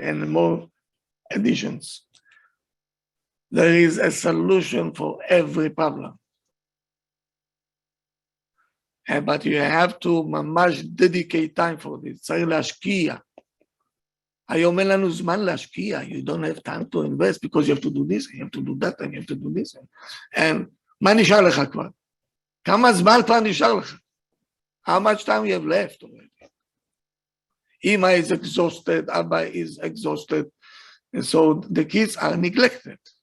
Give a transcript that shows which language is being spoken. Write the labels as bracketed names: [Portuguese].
[English] And more additions. There is a solution for every problem. But you have to ממש dedicate time for this. [Hebrew] צריך להשקיע. היום אין לנו זמן להשקיע. [English] You don't have time to invest because you have to do this, you have to do that, and you have to do this. [Hebrew] And מה נשאר לך כבר? כמה זמן כבר נשאר לך? [English] How much time you have left already? אמא is exhausted, Abba is exhausted. And so the kids are neglected.